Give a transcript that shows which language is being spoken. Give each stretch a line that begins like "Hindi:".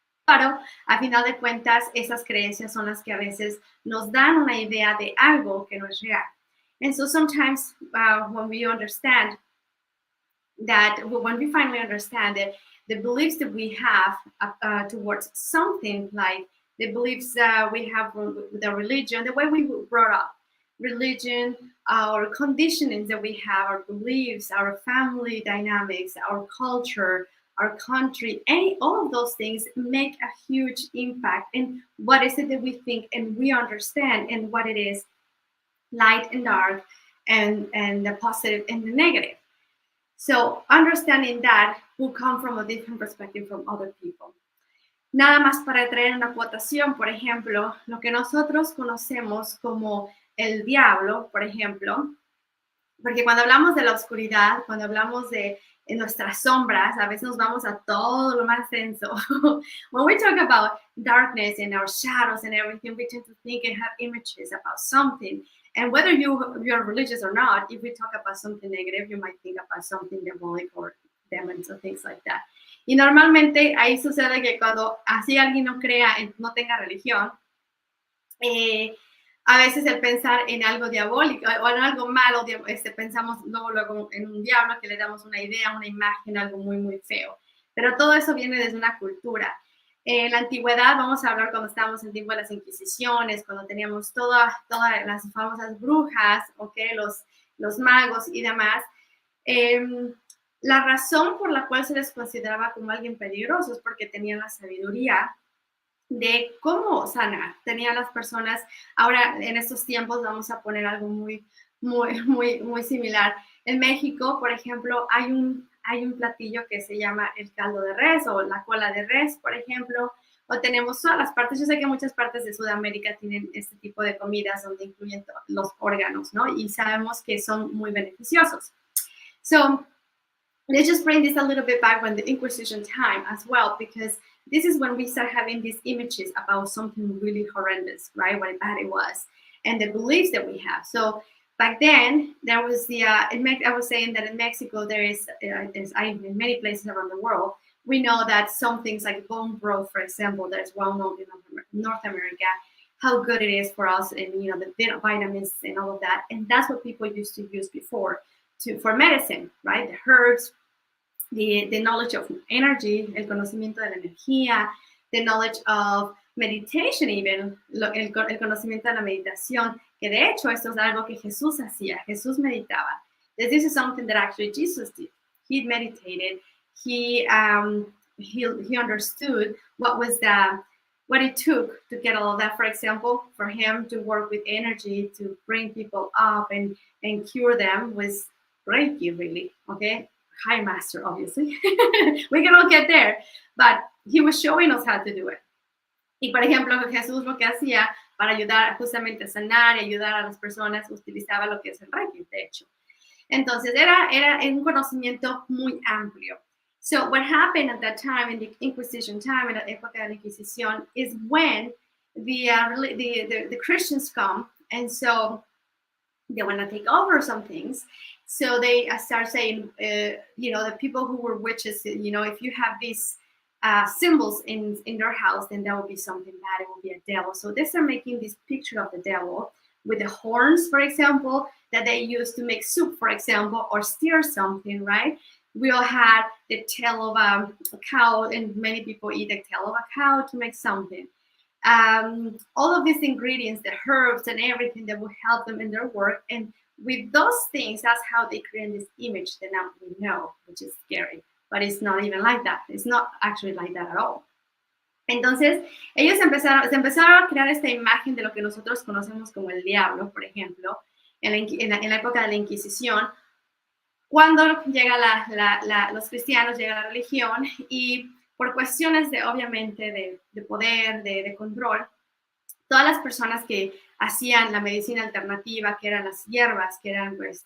Spanish: Pero, a final de cuentas, esas creencias son las que a veces nos dan una idea de algo que no es real.
English: And so sometimes when we understand that, when we finally understand that the beliefs that we have towards something, like the beliefs we have with the religion, the way we were brought up, religion, our conditionings that we have, our beliefs, our family dynamics, our culture, our country, all of those things make a huge impact in what is it that we think and we understand, and what it is, light and dark, and the positive and the negative. So understanding that will come from a different perspective from other people.
Spanish: Nada más para traer una acotación, por ejemplo, lo que nosotros conocemos como el diablo, por ejemplo, porque cuando hablamos de la oscuridad, cuando hablamos de nuestras sombras, a veces nos vamos a todo lo más denso.
English: When we talk about darkness and our shadows and everything, we tend to think and have images about something. And whether you're religious or not, if we talk about something negative, you might think about something demonic or demons or things like that.
Spanish: Y normalmente ahí sucede que cuando así alguien no tenga religión, a veces el pensar en algo diabólico o en algo malo, pensamos luego en un diablo, que le damos una idea, una imagen, algo muy, muy feo. Pero todo eso viene desde una cultura. En la antigüedad, vamos a hablar cuando estábamos en tiempo de las Inquisiciones, cuando teníamos todas las famosas brujas, ¿okay? Los magos y demás. La razón por la cual se les consideraba como alguien peligroso es porque tenían la sabiduría de cómo sanar. Tenían las personas, ahora en estos tiempos vamos a poner algo muy similar. En México, por ejemplo, hay un platillo que se llama el caldo de res o la cola de res, por ejemplo, o tenemos todas las partes. Yo sé que muchas partes de Sudamérica tienen este tipo de comidas donde incluyen los órganos, ¿no? Y sabemos que son muy beneficiosos.
English: So, let's just bring this a little bit back when the Inquisition time as well, because this is when we start having these images about something really horrendous, right? What bad it was, and the beliefs that we have. So back then, there was I was saying that in Mexico, there is, in many places around the world, we know that some things like bone broth, for example, that is well known in North America, how good it is for us, and the vitamins and all of that. And that's what people used to use before for medicine, right? The herbs, the knowledge of energy,
Spanish: el conocimiento de la energía,
English: the knowledge of meditation even,
Spanish: el conocimiento de la meditación, que de hecho esto es algo que Jesús hacía. Jesús meditaba.
English: This is something that actually Jesus did. He meditated. He understood what it took to get all of that. For example, for him to work with energy, to bring people up and cure them was Reiki, really, okay? High master, obviously. We can all get there, but he was showing us how to do it.
Spanish: Y, por ejemplo, Jesús lo que hacía para ayudar justamente a sanar y ayudar a las personas, utilizaba lo que es el Reiki, de hecho. Entonces, era un conocimiento muy amplio.
English: So, what happened at that time, in the Inquisition time, in
Spanish: la época de la Inquisición,
English: is when the Christians come, and so they want to take over some things. So they start saying, the people who were witches, if you have these symbols in their house, then there will be something bad. It will be a devil. So they start making this picture of the devil with the horns, for example, that they use to make soup, for example, or stir something, right? We all had the tail of a cow, and many people eat the tail of a cow to make something. All of these ingredients, the herbs and everything that will help them in their work. And with those things, that's how they create this image that now we know, which is scary. But it's not even like that. It's not actually like that at all.
Spanish: Entonces, ellos empezaron a crear esta imagen de lo que nosotros conocemos como el diablo, por ejemplo, en la época de la Inquisición, cuando llega los cristianos, llega la religión, y por cuestiones obviamente, de poder, de control, todas las personas que hacían la medicina alternativa, que eran las hierbas, que eran